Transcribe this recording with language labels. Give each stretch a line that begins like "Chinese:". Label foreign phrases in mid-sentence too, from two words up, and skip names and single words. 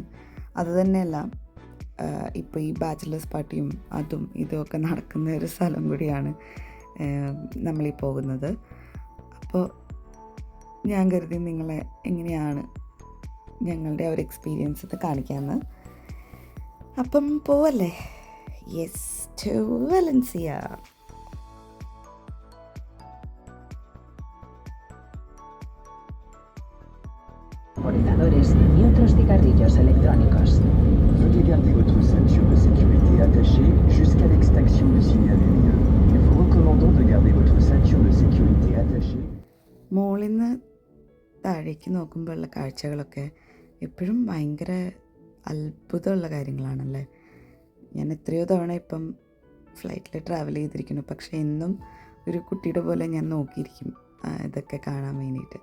Malayalam: അതുതന്നെയല്ല, ഇപ്പോൾ ഈ
English: bachelors partyum
Malayalam: അതും ഇതുമൊക്കെ നടക്കുന്ന ഒരു സ്ഥലം കൂടിയാണ് നമ്മളീ പോകുന്നത്. അപ്പോൾ ഞാൻ കരുതി നിങ്ങളെ എങ്ങനെയാണ് ഞങ്ങളുടെ ഒരു എക്സ്പീരിയൻസ് ഇത് കാണിക്കാമെന്ന്. അപ്പം പോവല്ലേ?
English: Yes, to Valencia.
Spanish: Vaporizadores y otros cigarrillos electrónicos.
French: Veuillez garder votre ceinture de sécurité attachée jusqu'à l'extinction du signal lumineux. Nous vous recommandons de garder votre ceinture de sécurité attachée.
Malayalam: മുകളിൽ നിന്ന് താഴേക്ക് നോക്കുമ്പോഴുള്ള കാഴ്ചകളൊക്കെ എപ്പോഴും ഭയങ്കര അത്ഭുതമുള്ള കാര്യങ്ങളാണല്ലേ. ഞാൻ എത്രയോ തവണ ഇപ്പം
English: flightil travel
Malayalam: ചെയ്തിരിക്കുന്നു. പക്ഷേ എന്നും ഒരു കുട്ടിയുടെ പോലെ ഞാൻ നോക്കിയിരിക്കും ഇതൊക്കെ കാണാൻ വേണ്ടിയിട്ട്.